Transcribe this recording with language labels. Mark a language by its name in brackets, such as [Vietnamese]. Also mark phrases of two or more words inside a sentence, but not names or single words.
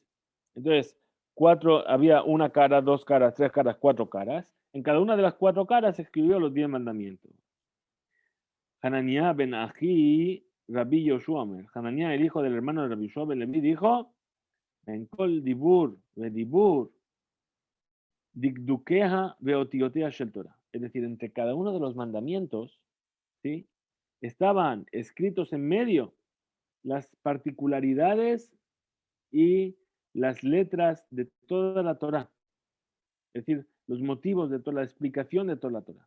[Spanish] Entonces, había una cara, dos caras, tres caras, cuatro caras. En cada una de las cuatro caras se escribió los 10 mandamientos. [Hebrew] חנניה בן אחי, רבי יהושע אומר. [Spanish] Hananiah, el hijo del hermano de Rabbi Yoshua ben Levi, [Hebrew] dijo, בין כל דבור, ודבור, דקדוקיה ואותיותיה של תורה. [Spanish] Es decir, entre cada uno de los mandamientos, ¿sí?, estaban escritos en medio las particularidades y las letras de toda la Torah. Es decir, los motivos de toda la explicación de toda la Torah.